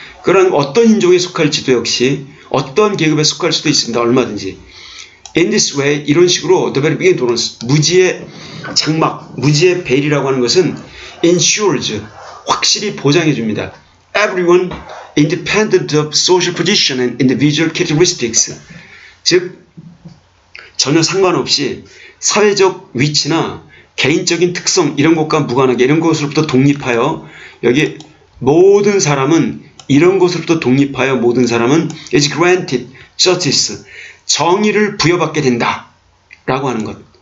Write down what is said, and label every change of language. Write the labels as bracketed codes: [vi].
[ko] 그런 어떤 인종에 속할지도 역시 어떤 계급에 속할 수도 있습니다. 얼마든지. [en] In this way, [ko] 이런 식으로 [en] the very beginning tolerance, [ko] 무지의 장막, 무지의 베일이라고 하는 것은 ensures, 확실히 보장해 줍니다. [en] Everyone independent of social position and individual characteristics. [ko] 즉 전혀 상관없이 사회적 위치나 개인적인 특성 이런 것과 무관하게 이런 것으로부터 독립하여 여기 모든 사람은 이런 것으로부터 독립하여 모든 사람은 [en] is granted justice, [ko] 정의를 부여받게 된다 라고 하는 것.